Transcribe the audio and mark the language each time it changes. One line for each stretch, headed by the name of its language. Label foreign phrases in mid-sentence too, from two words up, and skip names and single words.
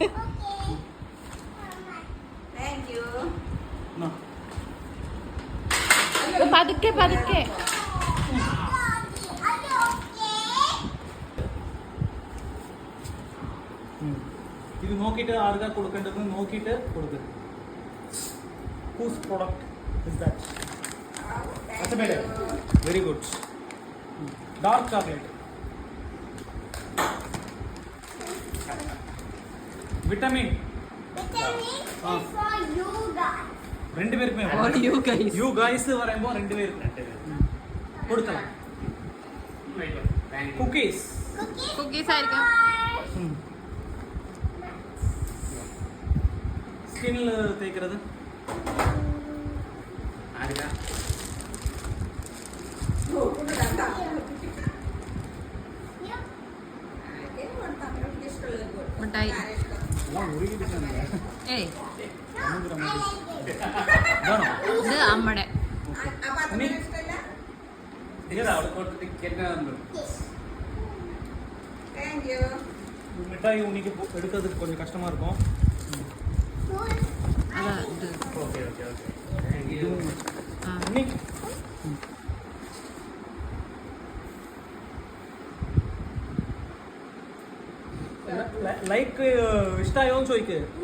Malayalam: പതുക്കെ പതുക്കെ. ഇത് നോക്കിയിട്ട് ആർക്കാ കൊടുക്കേണ്ടത് നോക്കിയിട്ട് കൊടുക്കുക.
English: Whose product is that? That's better. Very good. Dark chocolate.
Malayalam: വിറ്റാമിൻ രണ്ടുപേർക്കും
English: you guys
Malayalam: പറയുമ്പോൾ രണ്ടുപേർക്കും കൊടുക്കണം. കുക്കീസ് ആയിരിക്കും. സ്കിന്നിൽ തേക്കുന്നത് ആരില്ല. മിഠായി. ഏയ് ഇത് അമ്മടെ.
Tamil: மிட்டாய் உனிக்கு எடுக்கிறதுக்கு கொஞ்சம் கஷ்டமா இருக்கும்.
Malayalam: അതാ ഇത്.
English: okay okay okay. ആ.
Malayalam: ലൈക്ക് ഇഷ്ടായോന്ന് ചോദിക്ക്.